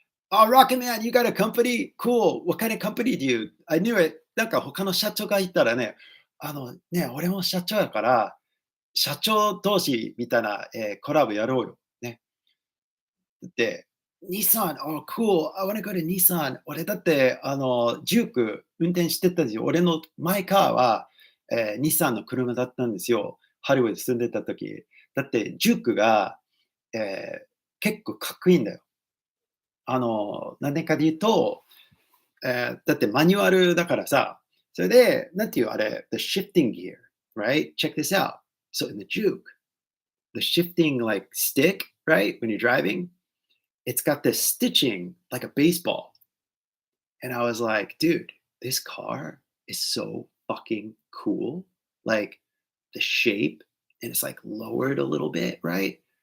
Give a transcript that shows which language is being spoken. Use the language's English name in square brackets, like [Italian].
[English] Oh, Rocket Man, you got a company? Cool. What kind of company do you? I knew it. [Japanese] なんか他の社長がいたらね、俺も社長やから、社長同士みたいな、コラボやろうよ。ね。だって、ニサン、 [English] oh, cool. I wanna go to Nissan. [Japanese] 俺だって、ジューク運転してたんですよ。俺のマイカーは、日産の車だったんですよ。ハリウッド住んでた時。だって、ジュークが、結構かっこいいんだよ。なんでかで言うと、だってマニュアルだからさ、それで、なんていうあれ、 [English] the shifting gear, right? Check this out. So in the Juke, the shifting like stick, right? When you're driving, it's got this stitching like a baseball. And I was like, dude, this car is so fucking cool. Like the shape, and it's like lowered a little bit, right?